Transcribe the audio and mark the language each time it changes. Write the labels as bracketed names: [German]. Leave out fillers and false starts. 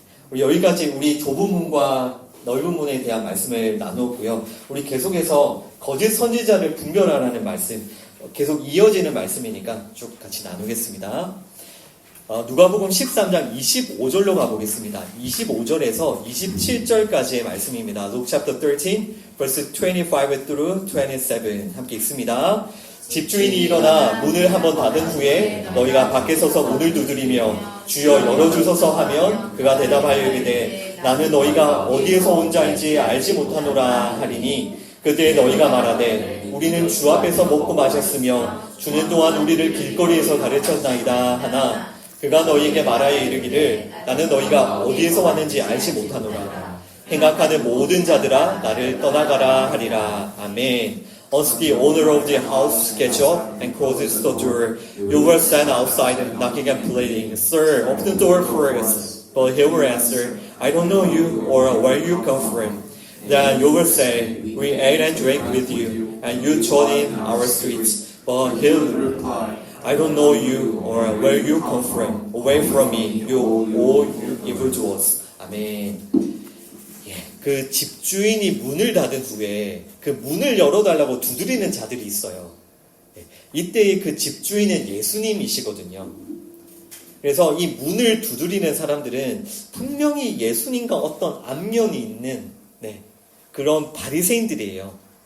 [Korean] 우리 여기까지 우리 좁은 문과 넓은 문에 대한 말씀을 나누었고요. 우리 계속해서 거짓 선지자를 분별하라는 말씀, 계속 이어지는 말씀이니까 쭉 같이 나누겠습니다. 누가복음 13장 25절로 가보겠습니다. 25절에서 27절까지의 말씀입니다. [English] Luke chapter 13, verse 25 through 27 [Korean] 함께 읽습니다. 집주인이 일어나 문을 한번 닫은 후에 너희가 밖에 서서 문을 두드리며 주여 열어주소서 하면 그가 대답하여 이르되 나는 너희가 어디에서 온 자인지 알지 못하노라 하리니 그때 너희가 말하되 우리는 주 앞에서 먹고 마셨으며 주는 또한 우리를 길거리에서 가르쳤나이다 하나 그가 너희에게 말하여 이르기를 나는 너희가 어디에서 왔는지 알지 못하노라. 행악하는 모든 자들아 나를 떠나가라 하리라. 아멘. [English] Once the owner of the house gets up and closes the door, you will stand outside knocking and pleading, Sir, open the door for us. But he will answer, I don't know you or where you come from. Then you will say, we ate and drank with you, and you trod in our streets. But he will reply, I don't know you or where you come from. Away from me, you all you evildoers. [Korean] 아멘. 그 집주인이 문을 닫은 후에 그 문을 열어달라고 두드리는 자들이 있어요. 이때의 그 집주인은 예수님이시거든요. 그래서 이 문을 두드리는 사람들은 분명히 예수님과 어떤 안면이 있는 그런 바리새인들이에요.